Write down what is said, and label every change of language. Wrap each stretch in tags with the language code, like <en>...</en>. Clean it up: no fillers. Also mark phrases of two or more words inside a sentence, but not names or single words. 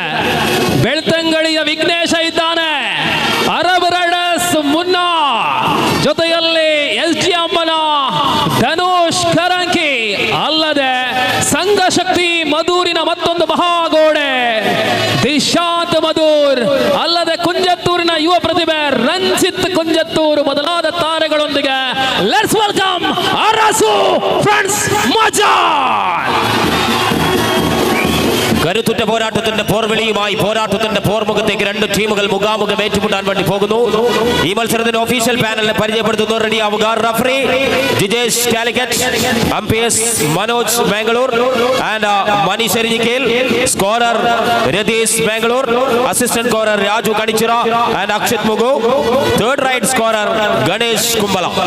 <kn>ಬೆಳ್ತಂಗಳಿಯ ವಿಘ್ನೇಶ ಇದ್ದಾನೆ, ಅರಬರಡಸ್ ಮುನ್ನಾ, ಜೊತೆಯಲ್ಲಿ SG ಅಮ್ಮನ ಧನುಷ್ ಕರಂಕಿ, ಅಲ್ಲದೆ ಸಂಘಶಕ್ತಿ ಮಧೂರಿನ ಮತ್ತೊಂದು ಮಹಾಗೋಡೆ ದಿಶಾಂತ್ ಮಧೂರ್, ಅಲ್ಲದೆ ಕುಂಜತ್ತೂರಿನ ಯುವ ಪ್ರತಿಭೆ ರಂಜಿತ್ ಕುಂಜತ್ತೂರು ಮೊದಲಾದ ತಾರೆಗಳೊಂದಿಗೆ</kn> <en>let's welcome</en> <kn>ಅರಸು ಫ್ರೆಂಡ್ಸ್ മജാൽ.</kn> <ml>കരുത്തുറ്റ പോരാട്ടത്തിന്റെ പോർവിളിയുമായി പോരാട്ടത്തിന്റെ പോർമുഖത്തേക്ക് രണ്ട് ടീമുകൾ മുഖാമുഖം ഏറ്റുമുട്ടാൻ വേണ്ടി പോകുന്നു. ഈ മത്സരത്തിന്റെ ഒഫീഷ്യൽ പാനലിനെ പരിചയപ്പെടുത്തുന്നു. റെഡിയാവുക. റഫറി ജിജേഷ് കാലിക്കറ്റ്, അമ്പയർസ് മനോജ് ബാംഗ്ലൂർ ആൻഡ് മനീഷ് എരിഞ്ഞിക്കൽ, സ്കോറർ രതീഷ് ബാംഗ്ലൂർ,</ml> <en>assistant scorer</en> <ml>രാജു കണിച്ചിറ ആൻഡ് അക്ഷത് മുഗു,</ml> <en>third right scorer</en> <ml>ഗണേഷ് കുമ്പള.</ml>